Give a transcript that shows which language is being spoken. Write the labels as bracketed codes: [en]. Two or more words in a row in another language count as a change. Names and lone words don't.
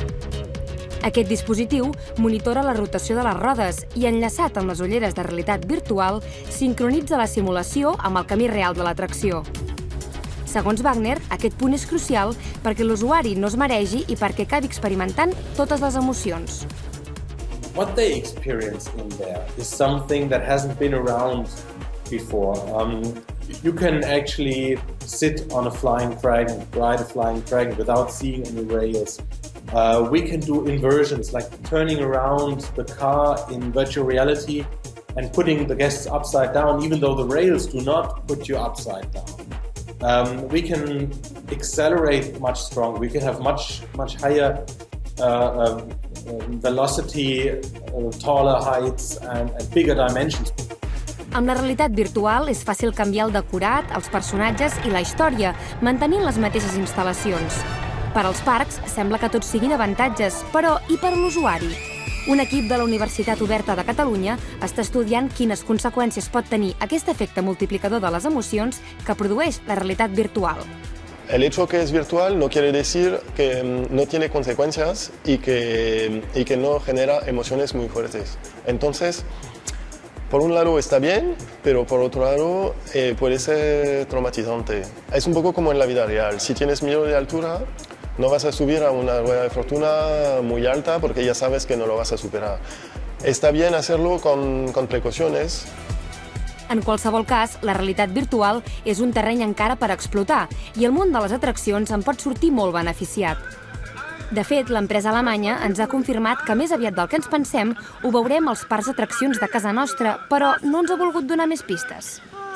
[ca] Aquest dispositiu monitora la rotació de les rodes i, enllaçat amb les ulleres de realitat virtual, sincronitza la simulació amb el camí real de l'atracció. Segons Wagner, aquest punt és crucial perquè l'usuari no es maregi i perquè acabi experimentant totes les emocions. [en] What they experience in there is something that hasn't been around before. You can actually sit on a flying dragon, ride a flying dragon without seeing any rails. We can do inversions, like turning around the car in virtual reality and putting the guests upside down, even though the rails do not put you upside down. We can accelerate much stronger. We can have much higher velocity, taller heights and bigger dimensions. [ca] Amb la realitat virtual és fàcil canviar el decorat, els personatges i la història, mantenint les mateixes instal·lacions. Per als parcs sembla que tots siguin avantatges, però i per l'usuari? Un equip de la Universitat Oberta de Catalunya està estudiant quines conseqüències pot tenir aquest efecte multiplicador de les emocions que produeix la realitat virtual. [es] El hecho que es virtual no quiere decir que no tiene consecuencias y que no genera emociones muy fuertes. Entonces, por un lado está bien, pero por otro lado puede ser traumatizante. Es un poco como en la vida real. Si tienes miedo de altura, no vas a subir a una rueda de fortuna muy alta porque ya sabes que no lo vas a superar. Está bien hacerlo con precauciones. [ca] En qualsevol cas, la realitat virtual és un terreny encara per explotar i el món de les atraccions en pot sortir molt beneficiat. De fet, l'empresa alemanya ens ha confirmat que més aviat del que ens pensem ho veurem als parcs d'atraccions de casa nostra, però no ens ha volgut donar més pistes.